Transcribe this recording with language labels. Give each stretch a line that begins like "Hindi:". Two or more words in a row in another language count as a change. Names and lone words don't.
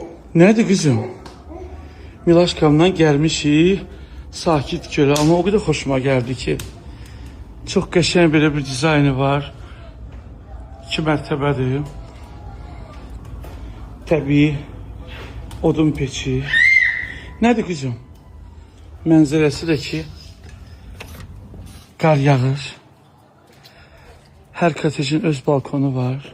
Turkish: Nerede kızım? Milaşkamdan gelmişik. Sakit göle ama o kadar hoşuma geldi ki.
Azerbaijani: Çok qəşəng böyle bir dizaynı var. 2 mərtəbədir. Təbii odun peçi. Nədir kızım? Mənzərəsi də ki qar yağır. Hər kotejin öz balkonu var.